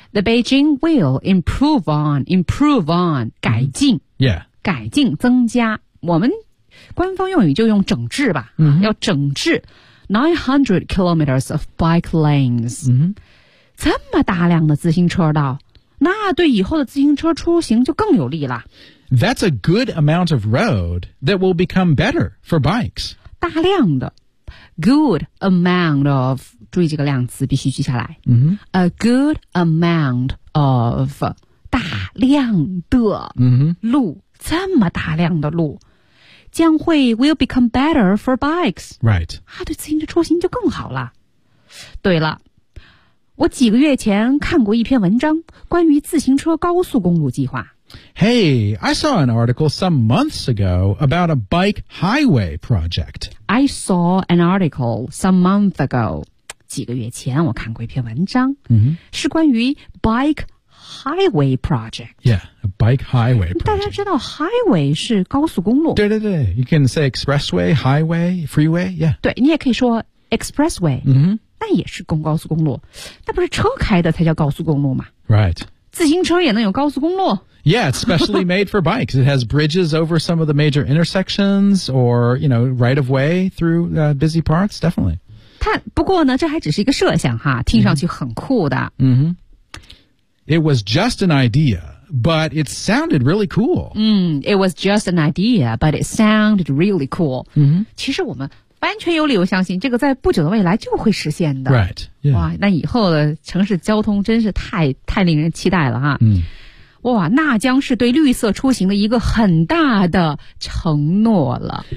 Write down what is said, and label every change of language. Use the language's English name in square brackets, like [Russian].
[English] The Beijing will improve on, [Chinese] 改进。 [English] Yeah. [Chinese] 改进增加。我们官方用语就用整治吧。要整治 [English] 900 kilometers of bike lanes. [Chinese] 这么大量的自行车道。那对以后的自行车出行就更有利了。 [English] That's a good amount of road that will become better for bikes. [Chinese] 大量的 [English] good amount of, [Chinese] 注意这个量词必须记下来。 [English] A good amount of, [Chinese] 大量的路这么大量的路将会 [English] will become better for bikes. Right. [Chinese] 啊对自行车出行就更好了。对了。我几个月前看过一篇文章关于自行车高速公路计划。 [English] Hey, I saw an article some months ago about a bike highway project. I saw an article some months ago. [Chinese] 几个月前我看过一篇文章、是关于 [English] bike highway project. Yeah, a bike highway project. [Chinese] 大家知道 highway 是高速公路。对对对 [English] ,you can say expressway, highway, freeway, yeah. [Chinese] 对你也可以说 expressway. 那也是公高速公路，那不是车开的才叫高速公路吗 [English] ？Right， [Chinese] 自行车也能有高速公路 [English] ？Yeah， it's specially made for bikes. It has bridges over some of the major intersections, or you know, right of way through busy parts. Definitely. [Chinese] 它不过呢，这还只是一个设想哈，听上去很酷的。 [English] It was just an idea, but it sounded really cool. It was just an idea, but it sounded really cool. [Chinese] 其实我们。完全有理由相信这个在不久的未来就会实现的。 [English] Right, yeah. [Chinese] 哇那以后的城市交通真是太令人期待了啊。哇那将是对绿色出行的一个很大的承诺了。